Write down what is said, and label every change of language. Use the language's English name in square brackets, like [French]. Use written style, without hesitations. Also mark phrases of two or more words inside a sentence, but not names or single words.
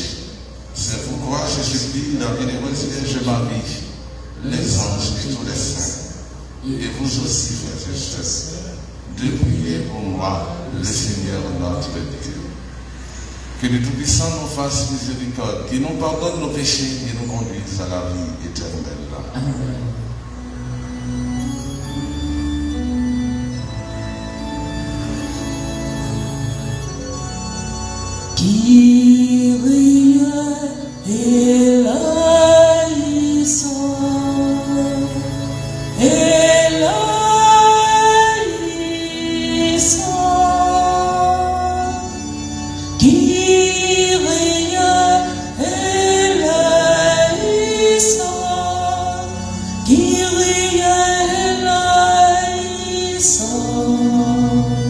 [French] C'est pourquoi je supplie la bienheureuse Vierge Marie, les anges et tous les saints, et vous aussi, frères et sœurs, de prier pour moi, le Seigneur notre Dieu. Que le Tout-Puissant nous fasse miséricorde, qu'il nous pardonne nos péchés et nous conduise à la vie éternelle. Amen. [Greek] Kyrie eleison, eleison, Kyrie eleison, Kyrie eleison,